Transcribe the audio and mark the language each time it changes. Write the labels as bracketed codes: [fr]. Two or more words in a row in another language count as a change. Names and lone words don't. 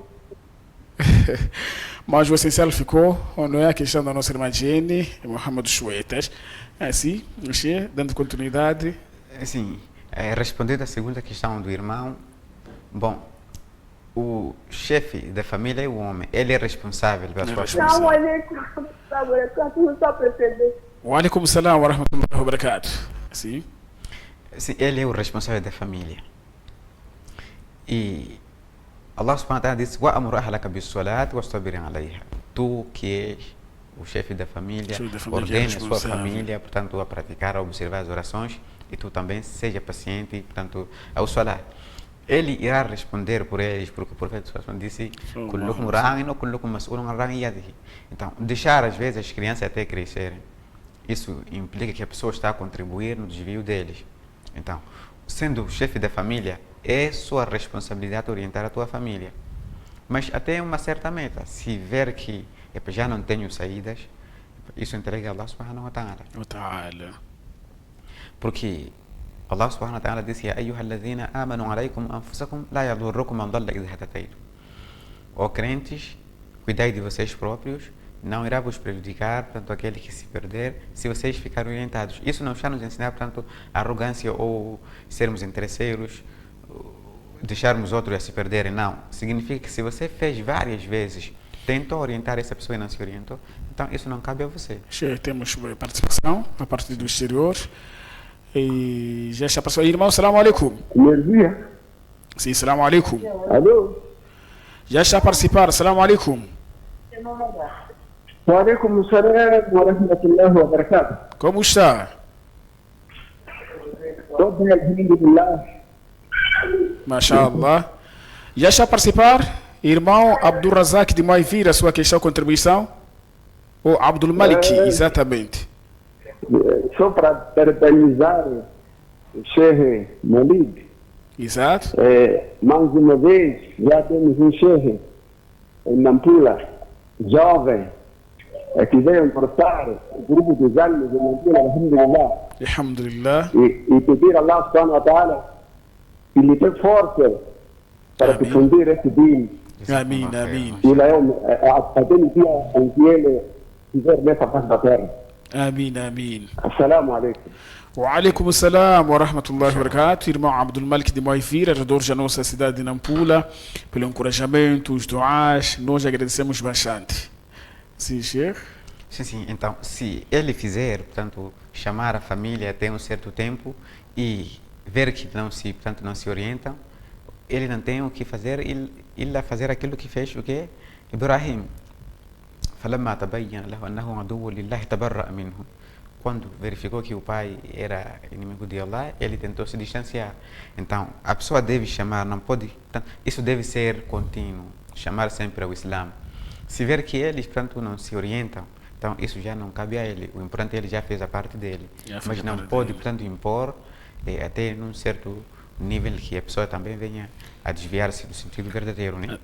[pt] Mas o essencial ficou, não é a questão da nossa irmã Jenny, Muhammad dos Poetas. Assim, dando continuidade. Sim, respondendo à segunda questão do irmão, bom, o chefe da família é o homem, ele é responsável pela sua responsável. família. Não, olha, não só perceber. [ar] وعليكم السلام ورحمة الله وبركاته. [pt] Sim. Sim, ele é o responsável da família. [ar] E الله سبحانه وتعالى disse: "وأمر أهلك بالصلاة واصطبر عليها." [pt] Tu que és o chefe da família, ordene a sua família, portanto, a praticar, a observar as orações, e tu também seja paciente, portanto, ao salat. Ele irá responder por eles, porque o profeta disse: [ar] "كلكم راع وكلكم مسؤول عن رعيته." [pt] Então, deixar às vezes as crianças até crescerem, isso implica que a pessoa está a contribuir no desvio deles. Então, sendo o chefe da família, é sua responsabilidade orientar a tua família. Mas até uma certa meta. Se ver que já não tenho saídas, isso entrega a [ar] الله سبحانه وتعالى. Porque الله سبحانه وتعالى disse: "يا أيها الذين آمنوا عليكم أنفسكم لا يضركم من ضل إذا اهتديتم." [pt] Ó crentes, cuidai de vocês próprios, não irá vos prejudicar, portanto, aquele que se perder, se vocês ficarem orientados. Isso não está nos ensinar, portanto, arrogância ou sermos interesseiros, deixarmos outros a se perderem. Não. Significa que se você fez várias vezes, tentou orientar essa pessoa e não se orientou, então isso não cabe a você. Temos participação a partir do exterior. E já está passando. Irmão, [ar] سلام عليكم. [pt] Energia. Sim, [ar] سلام عليكم. [pt] Alô? Já está a participar, [ar] سلام عليكم. وعليكم السلام ورحمة الله وبركاته. [pt] Como está? Estou bem, alhamdulillah. MashaAllah. Já está a participar? Irmão Abdul Razak de Maivira, sua questão, contribuição? Ou Abdul Malik, exatamente. Só para parabenizar o Sheikh Malid. Exato. Mais uma vez, já temos um Sheikh em Nampula, jovem, que veio importar o grupo dos almas em Nampula, alhamdulillah. Alhamdulillah. E pedir a [ar] الله سبحانه وتعالى [pt] que lhe dê força para difundir esse dino. Amém, amém. Até no dia em que ele estiver nessa face da terra. Amém, amém. [ar] السلام عليكم. وعليكم السلام ورحمة الله وبركاته. [pt] Irmão Abdul Malik de Moivira, redor da nossa cidade de Nampula, pelo encorajamento, os doás, nós agradecemos bastante. Sim, Sheikh? Sim. Então, se ele fizer, portanto, chamar a família até um certo tempo e ver que não se orientam, ele não tem o que fazer, ele a fazer aquilo que fez o que? Ibrahim. [ar] فلما تبين له أنه عدو لله تبرأ منه. [pt] Quando verificou que o pai era inimigo de Allah, ele tentou se distanciar. Então, a pessoa deve chamar, não pode... Isso deve ser contínuo, chamar sempre ao Islã. Se ver que eles, portanto, não se orientam, então isso já não cabe a ele. O importante ele já fez a parte dele. Mas não pode, portanto, impor até num certo nível que a pessoa também venha a desviar-se do sentido verdadeiro, né?